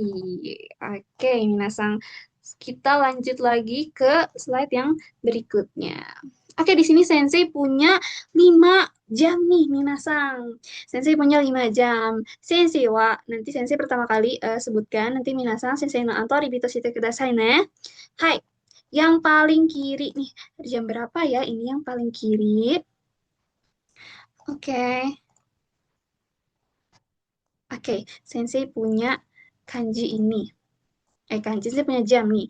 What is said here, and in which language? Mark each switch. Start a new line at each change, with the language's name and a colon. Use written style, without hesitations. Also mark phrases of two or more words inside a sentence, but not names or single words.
Indonesian: Oke, Minasang. Kita lanjut lagi ke slide yang berikutnya. Oke, di sini Sensei punya 5 jam nih, Minasang. Sensei punya 5 jam.
Japanese: 先生は,
Indonesian: nanti Sensei pertama kali sebutkan, nanti Minasang
Japanese: 先生のあとリピートしてくださいね.
Indonesian: Hai, yang paling kiri nih, jam berapa ya? Ini yang paling kiri. Oke. Oke, Sensei punya kanji ini. Kanji saya punya jam nih.